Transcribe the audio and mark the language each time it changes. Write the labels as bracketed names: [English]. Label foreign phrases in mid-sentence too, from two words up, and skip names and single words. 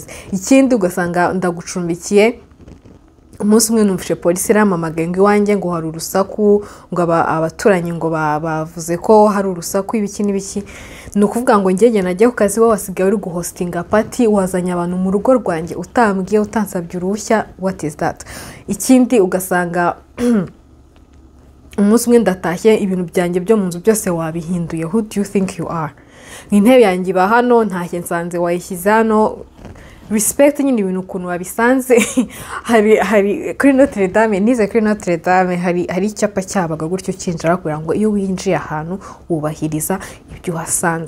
[Kinyarwanda] Ikindi ugasanga ndagucumbikiye, umunsi umwe numvise polisi iramamagaye ngo iwanjye ngo hari urusaku, ngo abaturanyi ngo bavuze ko hari urusaku ibiki n'ibiki, ni ukuvuga ngo ngenge najya ku kazi wowe wasigaye uri guhostinga party, wazanye abantu mu rugo rwanjye utambwiye utansabye uruhushya, [English] what is that? [Kinyarwanda] Ikindi ugasanga umunsi umwe ndatashye ibintu byanjye byo mu nzu byose wabihinduye, [English] who do you think you are? [Kinyarwanda] Intebe yanjye iba hano, ntashye nsanze wayishyize hano, respect nyine ibintu ukuntu wabisanze. hari kuri Notre Dame, nize kuri Notre Dame hari icyapa cyabaga gutyo kinjira kugira ngo iyo winjiye ahantu wubahiriza ibyo wasanze.